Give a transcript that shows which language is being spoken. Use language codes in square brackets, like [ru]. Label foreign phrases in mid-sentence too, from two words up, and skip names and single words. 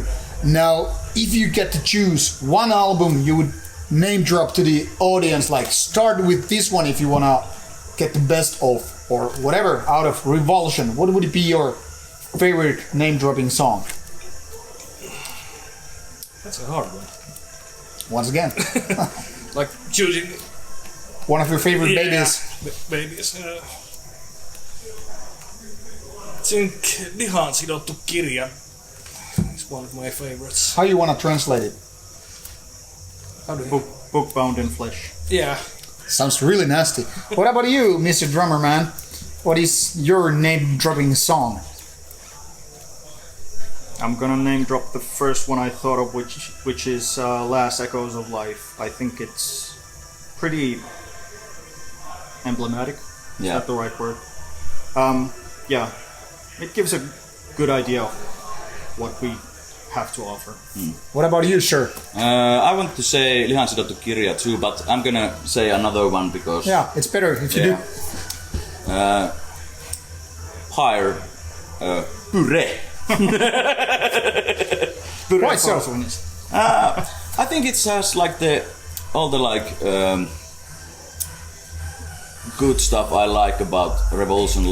[en] Now, if you get to choose one album you would name drop to the audience, like start with this one if you want to get the best of, or whatever, out of Revulsion, what would be your favorite name dropping song? That's a hard one. Once again, Like choosing one of your favorite babies. Babies. I think Lihaan sidottu kirja is one of my favorites. How you want to translate it? How do you? Book bound in flesh. Yeah. Sounds really nasty. What about you, Mr. Drummer Man? What is your name dropping song? I'm gonna name drop the first one I thought of, which is Last Echoes of Life. I think it's pretty emblematic. Is that the right word? Yeah, it gives a good idea of what we have to offer. What about you, sir? I want to say Lihaan sidottu kirja too, but I'm gonna say another one because Yeah, it's better if you do. Pyre Puree. Why so? I think it has like all the like good stuff I like about Revulsion.